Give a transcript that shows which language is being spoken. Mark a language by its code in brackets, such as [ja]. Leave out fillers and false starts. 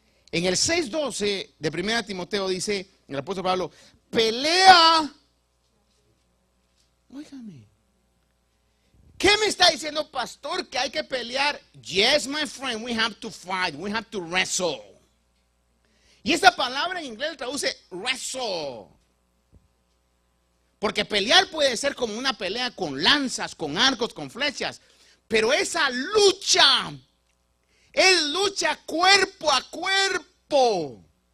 [es] En el 6:12 de 1 Timoteo dice el apóstol Pablo, pelea. Óigame, ¿qué me está diciendo, pastor? Que hay que pelear. [en] Yes, my friend, we have to fight, we have to wrestle. [es] Y esa palabra en inglés traduce wrestle. Porque pelear puede ser como una pelea con lanzas, con arcos, con flechas. Pero esa lucha es lucha cuerpo a cuerpo.